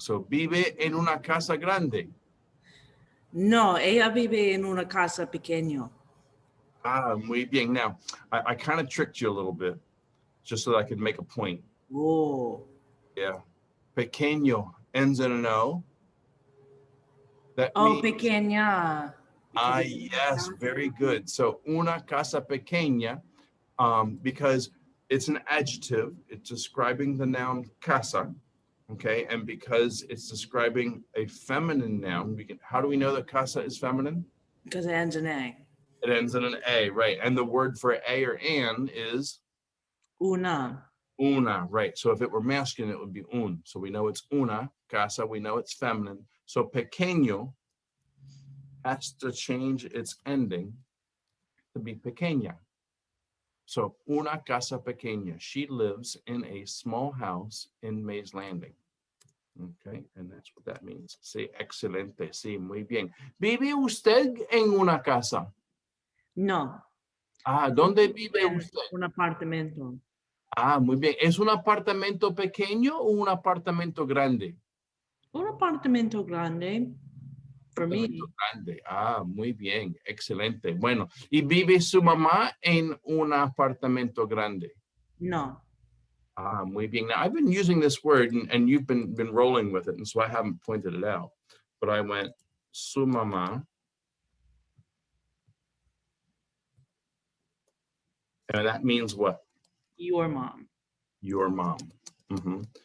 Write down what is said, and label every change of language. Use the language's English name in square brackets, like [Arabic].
[Spanish] So, ¿vive en una casa grande? No, ella vive en una casa pequeño. Ah, muy bien. [English] Now, I kind of tricked you a little bit just so that I could make a point. Oh. Yeah. Pequeño ends in an O. That Oh, means, [Spanish] pequeña. [English] yes, very good. So, una casa pequeña, because it's an adjective, it's describing the noun casa, okay? And because it's describing a feminine noun, how do we know that casa is feminine? Because it ends in A. It ends in an A, right? And the word for a or an is [Spanish] Una. [English] una, right? So if it were masculine, it would be un. So we know it's una, casa, we know it's feminine. So pequeño has to change its ending to be pequeña. So una casa pequeña. She lives in a small house in Mays Landing. Okay, and that's what that means. [Spanish] Sí, excelente, sí, muy bien. ¿Vive usted en una casa? No. Ah, ¿dónde vive En usted? un apartamento. Ah, muy bien. ¿Es un apartamento pequeño o un apartamento grande? Un apartamento grande. [English] For me. [Spanish] Apartamento grande. Ah, muy bien. Excelente. Bueno, ¿y vive su mamá en un apartamento grande? No. Ah, muy bien. [English] Now, I've been using this word and you've been rolling with it, and so I haven't pointed it out. But I went, su mamá. And that means what? Your mom. Your mom. Mhm.